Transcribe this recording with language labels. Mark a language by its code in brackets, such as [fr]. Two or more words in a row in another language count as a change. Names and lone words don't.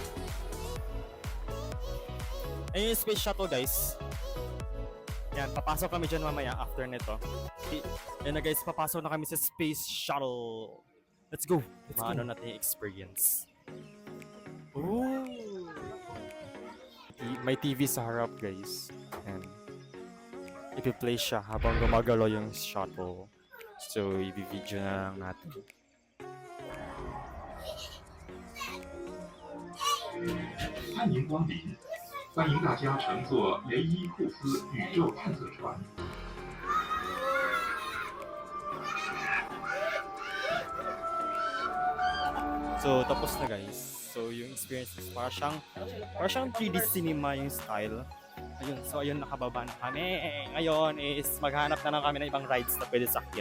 [tl] Ayun yung space shuttle guys. Yan, papasok kami dyan mamaya after nito. Yan na guys, papasok na kami sa space shuttle. [en] Let's go. [tl] Ano natin yung experience. Ooh. May TV sa harap guys. And ipi-play siya habang gumagalaw yung shuttle. So, i-video na lang natin. [zh] 欢迎光临，欢迎大家乘坐雷伊库斯宇宙探测船。 [tl] So, tapos na guys. So, yung experience is para siyang [en] 3D cinema [tl] yung style. Ayun, so ayun, nakababa na kami. Ngayon is maghanap na lang kami ng ibang rides na pwede sakyan.